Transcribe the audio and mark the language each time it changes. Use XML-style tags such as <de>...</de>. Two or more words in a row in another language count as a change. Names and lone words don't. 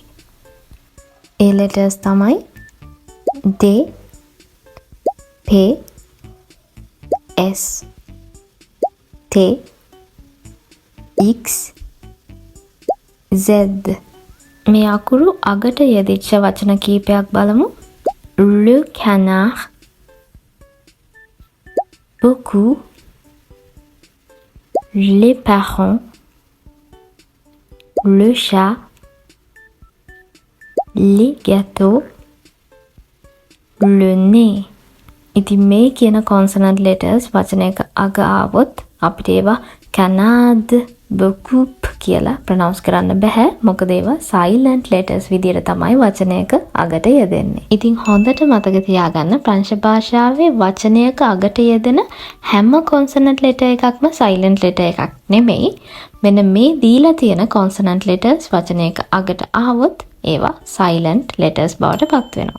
<si>ඒ letters තමයි D, P, S, T, X, Z. මේ අකුරු අගට යෙදිච්ච වචන කීපයක් බලමු.</si> <fr>Le canard, beaucoup, les parents, le chat, les gâteaux, le nez.</fr> <si>ඉතින් මේ කියන</si> <en>consonant letters</en> <si>වචනයක අග ආවොත් අපිට ඒවා</si> <fr>canard, beaucoup</fr> <si>කියලා ප්‍රොනවුන්ස් කරන්න බෑ. මොකද ඒවා</si> <en>silent letters</en> <si>විදියට තමයි වචනයක අගට යෙදෙන්නේ. ඉතින් හොඳට මතක තියාගන්න ප්‍රංශ භාෂාවේ වචනයක අගට යෙදෙන හැම</si> <en>consonant letter</en> <si>එකක්ම</si> <en>silent letter</en> <si>එකක් නෙමෙයි. මෙන්න මේ දීලා තියෙන</si> <en>consonant letters</en> <si>වචනයක අගට ආවොත් ඒවා</si> <en>silent letters</en> <si>බවට පත් වෙනවා.</si>